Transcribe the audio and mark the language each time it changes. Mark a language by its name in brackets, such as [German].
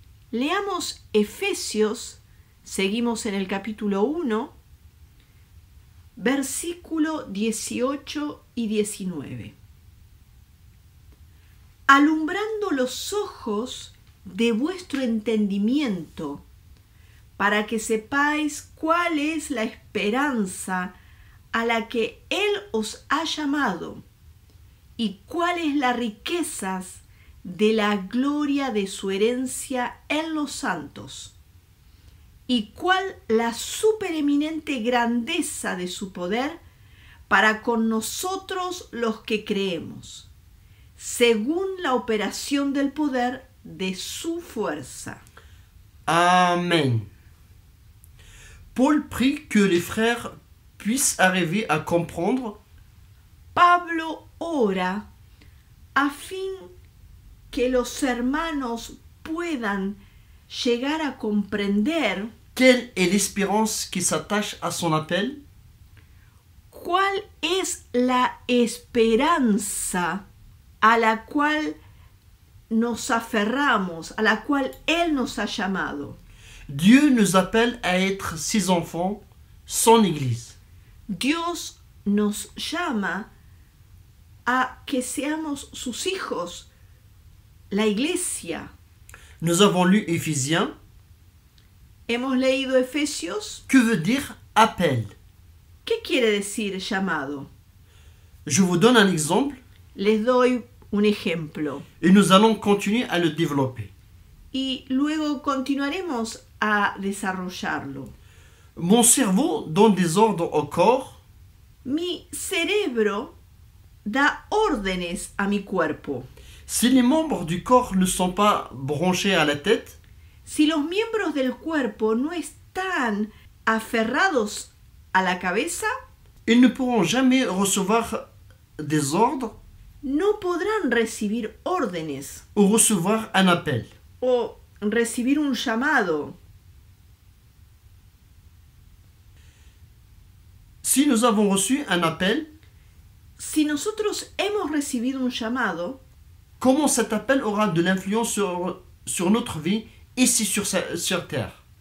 [Spanish] Leamos Efesios, seguimos en el capítulo 1, versículo 18 y 19. Alumbrando los ojos de vuestro entendimiento, para que sepáis cuál es la esperanza a la que Él os ha llamado y cuáles las riquezas de la gloria de su herencia en los santos, y cuál la supereminente grandeza de su poder para con nosotros los que creemos, según la operación del poder de su fuerza. Amen. [French] Paul prie que les frères puissent arriver à comprendre [Spanish] Pablo ora a fin que los hermanos puedan llegar a comprender [French] quelle est l'espérance qui s'attache à son appel, [Spanish] cuál es la esperanza a la cual nos aferramos, a la cual Él nos ha llamado. [French] Dieu nous appelle à être ses enfants, son Église. [Spanish] Dios nos llama a que seamos sus hijos, la iglesia. [French] Nous avons lu Éphésiens. [Spanish] Hemos leído Efesios. [French] Que veut dire appel? [Spanish] ¿Qué quiere decir llamado? [French] Je vous donne un exemple [Spanish] Les doy un ejemplo [French] et nous allons continuer à le développer. [Spanish] y luego continuaremos a desarrollarlo. [French] Mon cerveau donne des ordres au corps [Spanish] Mi cerebro da órdenes a mi cuerpo. [French] si les membres du corps ne sont pas branchés à la tête. [Spanish] Si los miembros del cuerpo no están aferrados a la cabeza, [French] Ils ne pourront jamais recevoir des ordres [Spanish] no podrán recibir órdenes [French] ou recevoir un appel. [Spanish] o recibir un llamado. [French] Si nous avons reçu un appel, [Spanish] Si nosotros hemos recibido un llamado, [French] comment cet appel aura de l'influence sur notre vie ici sur terre?